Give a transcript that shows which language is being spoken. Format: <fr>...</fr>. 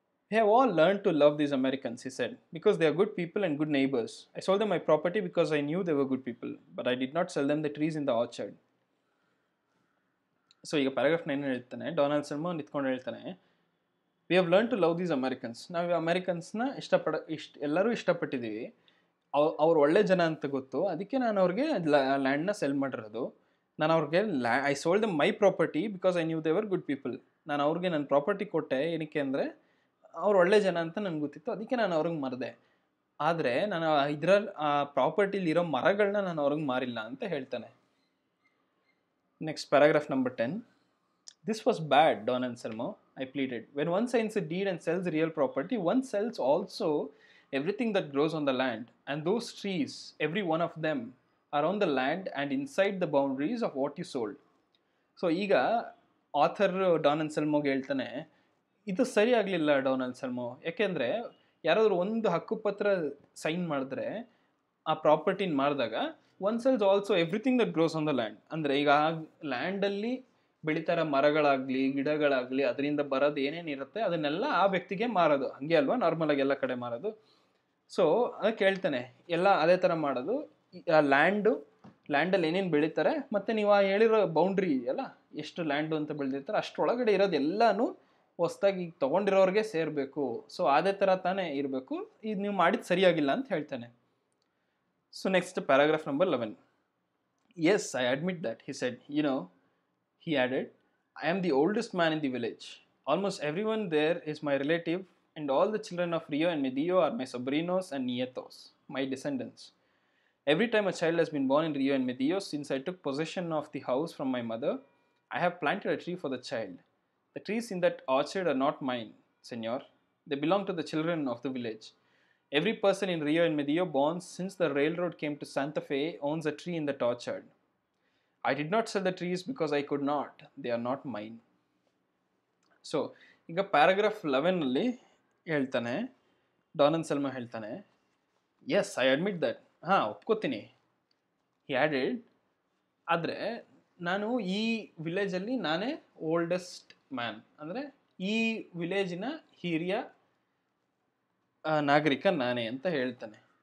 <en>We have all learned to love these Americans, he said, because they are good people and good neighbors. I sold them my property because I knew they were good people, but I did not sell them the trees in the orchard.</en> <kn>So ಈಗ paragraph 9 ಹೇಳ್ತಾನೆ, Don Anselmo ನಿಂತ್ಕೊಂಡು ಹೇಳ್ತಾನೆ,</kn> <en>We have learn to love these Americans.</en> <kn>ನಾವು ಅಮೆರಿಕನ್ಸ್ನ ಎಲ್ಲರೂ ಇಷ್ಟಪಟ್ಟಿದ್ದೀವಿ, ಅವ್ರು ಒಳ್ಳೆ ಜನ ಅಂತ ಗೊತ್ತು, ಅದಕ್ಕೆ ನಾನು ಅವ್ರಿಗೆ ಲ್ಯಾಂಡ್ನ ಸೆಲ್ ಮಾಡಿರೋದು. ನಾನು ಅವ್ರಿಗೆ</kn> <en>I sold them my property because I knew they were good people.</en> <kn>ನಾನು ಅವ್ರಿಗೆ ನನ್ನ ಪ್ರಾಪರ್ಟಿ ಕೊಟ್ಟೆ, ಏನಕ್ಕೆ ಅಂದರೆ ಅವ್ರು ಒಳ್ಳೆ ಜನ ಅಂತ ನನಗೆ ಗೊತ್ತಿತ್ತು, ಅದಕ್ಕೆ ನಾನು ಅವ್ರಿಗೆ ಮಾರಿದೆ. ಆದರೆ ನಾನು ಇದರಲ್ಲಿ ಆ ಪ್ರಾಪರ್ಟಿಲಿರೋ ಮರಗಳನ್ನ ನಾನು ಅವ್ರಿಗೆ ಮಾರಿಲ್ಲ ಅಂತ ಹೇಳ್ತಾನೆ. Next paragraph number 10.</kn> <en>This was bad, Don Anselmo, I pleaded. When one signs a deed and sells real property, one sells also everything that grows on the land. And those trees, every one of them, are on the land and inside the boundaries of what you sold.</en> <kn>So ಈಗ author Don ಅನ್ಸೆಲ್ಮೋಗೆ ಹೇಳ್ತಾನೆ, ಇದು ಸರಿ ಆಗಲಿಲ್ಲ Don Anselmo. ಯಾಕೆಂದರೆ ಯಾರಾದರೂ ಒಂದು ಹಕ್ಕುಪತ್ರ sign ಮಾಡಿದ್ರೆ ಆ ಪ್ರಾಪರ್ಟಿನ ಮಾರಿದಾಗ</kn> <en>One sells also everything that grows on the land.</en> <kn>ಅಂದರೆ ಈಗ ಆ ಲ್ಯಾಂಡಲ್ಲಿ ಬೆಳೀತಾರ ಮರಗಳಾಗಲಿ ಗಿಡಗಳಾಗಲಿ ಅದರಿಂದ ಬರೋದು ಏನೇನಿರುತ್ತೆ ಅದನ್ನೆಲ್ಲ ಆ ವ್ಯಕ್ತಿಗೆ ಮಾರೋದು. ಹಾಗೆ ಅಲ್ವಾ ನಾರ್ಮಲಾಗಿ ಎಲ್ಲ ಕಡೆ ಮಾರೋದು. ಸೊ ಅದಕ್ಕೆ ಹೇಳ್ತಾನೆ, ಎಲ್ಲ ಅದೇ ಥರ ಮಾಡೋದು. ಆ ಲ್ಯಾಂಡಲ್ಲಿ ಏನೇನು ಬೆಳೀತಾರೆ ಮತ್ತು ನೀವು ಆ ಹೇಳಿರೋ ಬೌಂಡ್ರಿ ಅಲ್ಲ, ಎಷ್ಟು ಲ್ಯಾಂಡು ಅಂತ ಬೆಳೆದಿರ್ತಾರೆ ಅಷ್ಟರೊಳಗಡೆ ಇರೋದು ಎಲ್ಲನೂ ಹೊಸ್ದಾಗಿ ತೊಗೊಂಡಿರೋರಿಗೆ ಸೇರಬೇಕು. ಸೊ ಅದೇ ಥರ ತಾನೇ ಇರಬೇಕು, ಇದು ನೀವು ಮಾಡಿದ್ದು ಸರಿಯಾಗಿಲ್ಲ ಅಂತ ಹೇಳ್ತಾನೆ. So next paragraph number 11.</kn> <en>Yes, I admit that, he said. He added, I am the oldest man in the village. Almost everyone there is my relative, and all the children of Rio and Medio are my sobrinos and nietos, my descendants. Every time a child has been born in Rio and Medio since I took possession of the house from my mother, I have planted a tree for the child. The trees in that orchard are not mine, senor. They belong to the children of the village. Every person in Rio and Medio born since the railroad came to Santa Fe owns a tree in that orchard. I did not sell the trees because I could not. They are not mine.</en> <kn>So ಈಗ paragraph 11ನಲ್ಲಿ ಹೇಳ್ತಾನೆ, ಡಾನನ್ ಸೆಲ್ಮಾ ಹೇಳ್ತಾನೆ,</kn> <en>yes I admit that,</en> <kn>ಹಾಂ ಒಪ್ಕೋತೀನಿ.</kn> <en>he added,</en> <kn>ಆದರೆ ನಾನು ಈ ವಿಲೇಜಲ್ಲಿ ನಾನೇ oldest man, ಅಂದರೆ ಈ ವಿಲೇಜಿನ ಹಿರಿಯ ನಾಗರಿಕ ನಾನೇ ಅಂತ ಹೇಳ್ತಾನೆ.</kn>